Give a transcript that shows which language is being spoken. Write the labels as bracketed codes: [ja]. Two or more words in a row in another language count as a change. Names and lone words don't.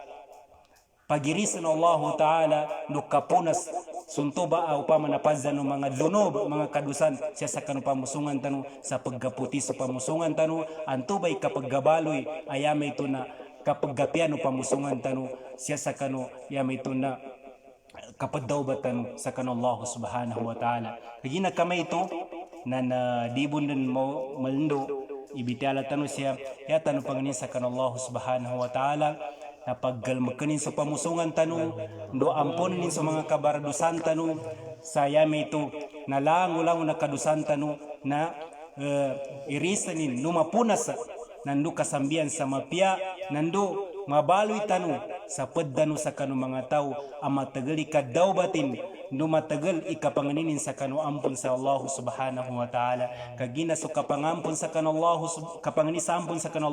[mdh] pagirisan [ar] الله تعالى [mdh] no kapunas suntuba upama napadza no mga dunob mga kadusan siya sa kanu pamusungan tanu sa paggaputi sa pamusungan tanu antubay kapaggabaloy ayamay ito na kapaggapian no pamusungan tanu siya sa kanu yamay ito na kapadawbatan sa kanu [ar] الله سبحانه وتعالى [mdh] kagina kamay ito na dibon din mo malindo ibitiala tanu siya yata no panganin sa kan [ar] الله سبحانه وتعالى [mdh] na paggalmakanin sa pamusungan tanu do amponin sa mga kabaradusan tanu sayami ito na lang na kadusan tanu na irisanin numapunas nandu kasambian sa mapya nandu mabaloy tanu sa peddanu sa kanu mga tao amatagal ikadawbatin no matagal ikapanganinin sa kanu ampun sa [ar] الله سبحانه وتعالى [mdh] kagina so kapangampun sa kanu Allah kapanganisa ampun sa kanu